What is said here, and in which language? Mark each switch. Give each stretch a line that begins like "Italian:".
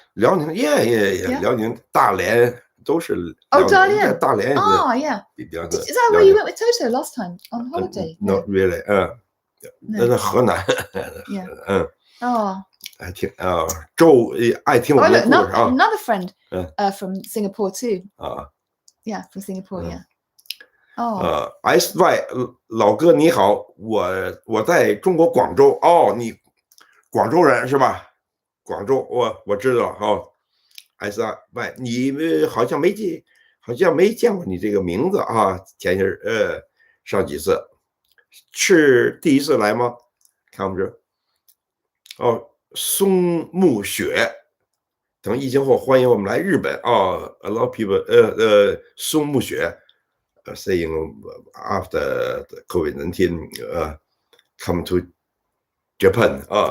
Chinese: 辽宁 ，yeah， 辽宁大连都是。大连。大连。
English: Oh, yeah. Is that where you went with Toto last time on holiday? Not really.
Chinese: 那是河南。爱听爱听我们的故事啊。
English: Another friend from Singapore too. Yeah, from Singapore. Yeah.
Chinese: SY 老哥你好，我在中国广州。你广州人是吧？广州我知道SY 你好像没见过你这个名字啊。前些上几次是第一次来吗？看不着。
English: 松木雪，
Chinese: 等疫情后欢迎我们来日本
English: A lot of people 松木雪saying after the COVID-19 come to Japan